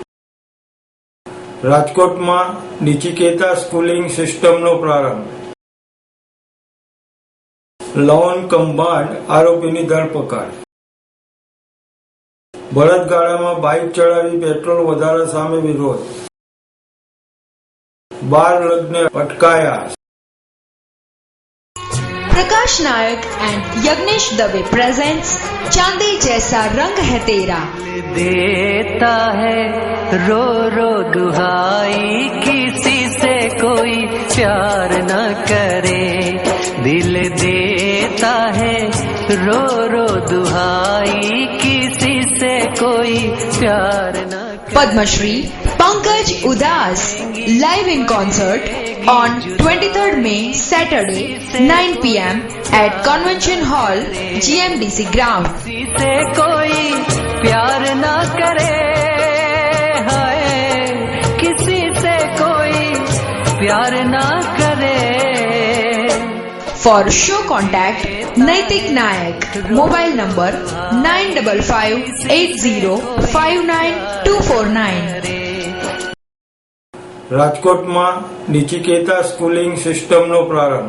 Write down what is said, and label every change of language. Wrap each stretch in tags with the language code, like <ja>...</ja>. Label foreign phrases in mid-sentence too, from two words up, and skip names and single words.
<gu>રાજકોટમાં નિચિકેતા સ્કૂલિંગ સિસ્ટમનો પ્રારંભ. લોન કૌભાંડ આરોપીની ધરપકડ. બળદગાડામાં બાઇક ચડાવી પેટ્રોલ વધારા સામે વિરોધ. બાળ લગ્ન અટકાયા.</gu> <en>Prakash Nayak and Yagnesh Dave presents चांदी जैसा रंग है तेरा.</en> <hi>देता है रो रो दुहाई किसी से कोई प्यार न करे. दिल देता है रो रो दुहाई किसी से कोई प्यार न करे. पद्मश्री पंकज उदास</hi> <en>live in concert on 23rd May Saturday 9 p.m. at Convention Hall GMDC ground.</en> <hi>किसी से कोई प्यार न करे, हाय किसी से कोई प्यार न करे.</hi> <en>For show contact Naitik Nayak. Mobile number 9558059249.</en> <gu>રાજકોટમાં નિચિકેતા સ્કૂલિંગ સિસ્ટમનો પ્રારંભ.</gu>